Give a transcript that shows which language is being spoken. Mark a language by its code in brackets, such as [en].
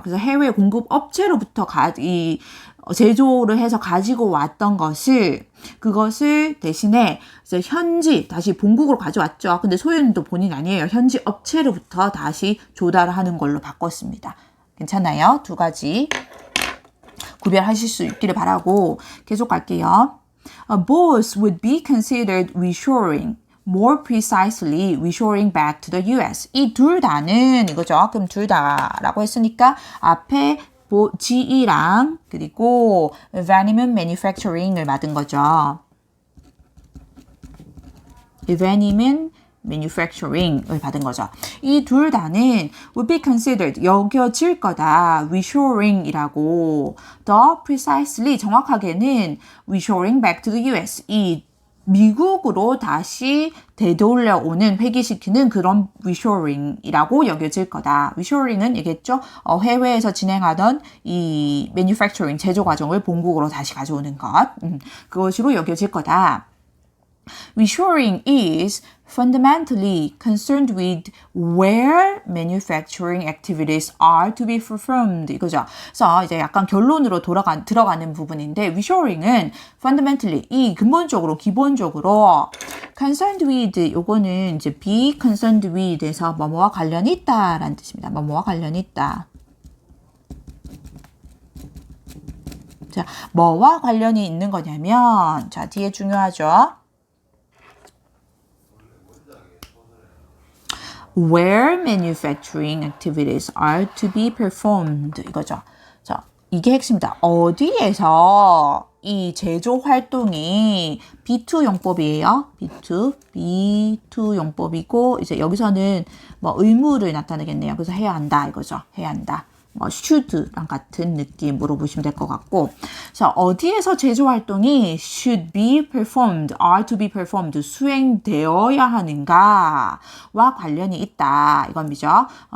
[ko] 그래서 해외 공급 업체로부터 이 제조를 해서 가지고 왔던 그것을 대신에 이제 현지 다시 본국으로 가져왔죠. 근데 소유는 또 본인 아니에요. 현지 업체로부터 다시 조달을 하는 걸로 바꿨습니다. 괜찮나요? 두 가지 구별하실 수 있기를 바라고 계속 갈게요. [en] Both would be considered reshoring. More precisely, reshoring back to the US. [ko] 이 둘 다는 이거죠. 그럼 둘 다라고 했으니까 앞에 GE랑 그리고 Vaniment Manufacturing을 받은 거죠. Vaniment Manufacturing을 받은 거죠. 이 둘 다는 [en] would be considered [ko] 여겨질 거다. reshoring이라고. [en] The precisely [ko] 정확하게는 [en] reshoring back to the US. [ko] 이 미국으로 다시 되돌려오는 회귀시키는 그런 reshoring이라고 여겨질 거다. reshoring은 얘기했죠. 해외에서 진행하던 이 manufacturing 제조 과정을 본국으로 다시 가져오는 것. 그것으로 여겨질 거다. [en] Reshoring is fundamentally concerned with where manufacturing activities are to be performed. [ko] 이거죠. 그래서 이제 약간 결론으로 들어가는 부분인데, reshoring은 fundamentally, 이 근본적으로, 기본적으로 concerned with, 요거는 이제 [en] be concerned with [ko] 에서 뭐뭐와 관련이 있다라는 뜻입니다. 뭐뭐와 관련이 있다. 자, 뭐와 관련이 있는 거냐면, 자, 뒤에 중요하죠. [en] Where manufacturing activities are to be performed. [ko] 이거죠. 자, 이게 핵심이다. 어디에서 이 제조 활동이 B2 용법이에요. B2 용법이고, 이제 여기서는 뭐 의무를 나타내겠네요. 그래서 해야 한다. 이거죠. 해야 한다. 뭐 should랑 같은 느낌으로 보시면 될 것 같고, 자, 어디에서 제조 활동이 [en] should be performed, are to be performed, [ko] 수행되어야 하는가와 관련이 있다 이겁니다.